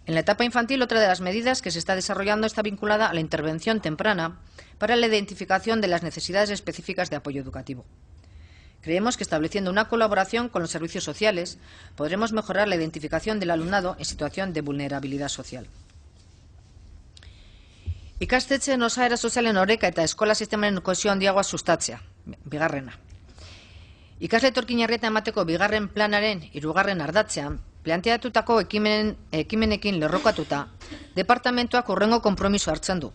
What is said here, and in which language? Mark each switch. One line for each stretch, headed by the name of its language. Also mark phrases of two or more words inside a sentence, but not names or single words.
Spanish: En la etapa infantil, otra de las medidas que se está desarrollando está vinculada a la intervención temprana para la identificación de las necesidades específicas de apoyo educativo. Creemos que estableciendo una colaboración con los servicios sociales podremos mejorar la identificación del alumnado en situación de vulnerabilidad social.
Basque: Ikastetxeen osaera sozialen oreka eta eskola sistemaren kohesio handiagoa sustatzea, bigarrena. Ikasle etorkinarrieta emateko bigarren planaren 3. ardatzean, planteatutako ekimenekin lerrokatuta, departamentuak hurrengo konpromiso hartzen du.